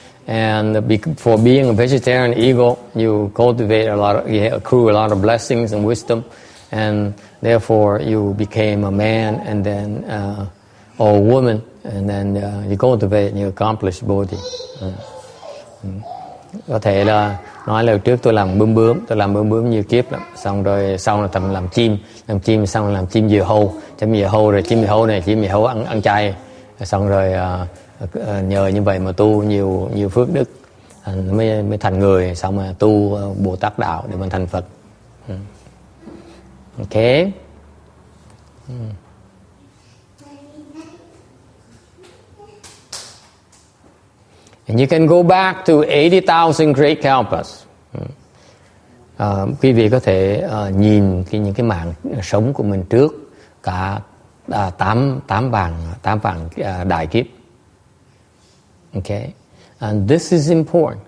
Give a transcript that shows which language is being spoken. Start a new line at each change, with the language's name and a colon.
English: And for being a vegetarian eagle, you cultivate you accrue a lot of blessings and wisdom, and therefore you became a man, and then or a woman, and then you cultivate and you accomplish bodhi.
Vietnamese: Có thể là nói là trước tôi làm bướm nhiều kiếp lắm, xong rồi sau là tầm làm chim xong rồi làm chim diều hâu, rồi chim diều hâu ăn chay, xong rồi nhờ như vậy mà tu nhiều phước đức mới thành người, xong mà tu Bồ Tát đạo để mình thành Phật.
English: Okay. And you can go back to 80,000 great kalpas.
Vietnamese: Quý vị có thể nhìn những cái mạng sống của mình trước cả 8 vạn đại kiếp.
English: Okay, and this is important.